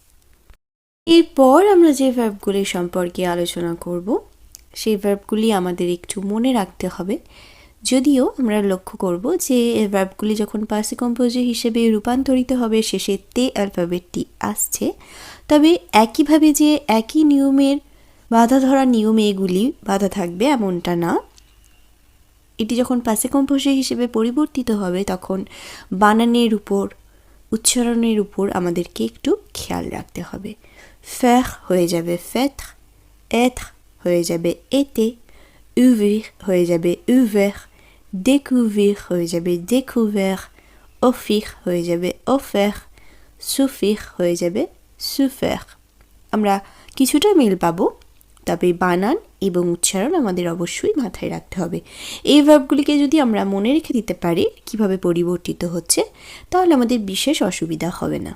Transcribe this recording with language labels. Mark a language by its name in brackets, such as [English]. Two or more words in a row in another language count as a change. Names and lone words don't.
[Bangla] এরপর আমরা যে ভার্বগুলি সম্পর্কে আলোচনা করব সেই ভার্বগুলি আমাদের একটু মনে রাখতে হবে, যদিও আমরা লক্ষ্য করব যে এই ভার্বগুলি যখন পাসে কম্পোজে হিসেবে রূপান্তরিত হবে শেষে তে অ্যালফাবেটটি আসছে, তবে একইভাবে যে একই নিয়মের বাধা ধরা নিয়মে এগুলি বাধা থাকবে এমনটা না। এটি যখন পাসে কম্পোজে হিসেবে পরিবর্তিত হবে তখন বানানের উপর, উচ্চারণের উপর আমাদেরকে একটু খেয়াল রাখতে হবে। faire হয়ে যাবে faire, être হয়ে যাবে été, ouvrir হয়ে যাবে ouvert, découvrir হয়ে যাবে découvert, offrir হয়ে যাবে offert, সুফিখ হয়ে যাবে সুফেখ। আমরা কিছুটা মিল পাবো, তবে বানান এবং উচ্চারণ আমাদের অবশ্যই মাথায় রাখতে হবে। এই ভার্বগুলিকে যদি আমরা মনে রেখে দিতে পারি কিভাবে পরিবর্তিত হচ্ছে, তাহলে আমাদের বিশেষ অসুবিধা হবে না।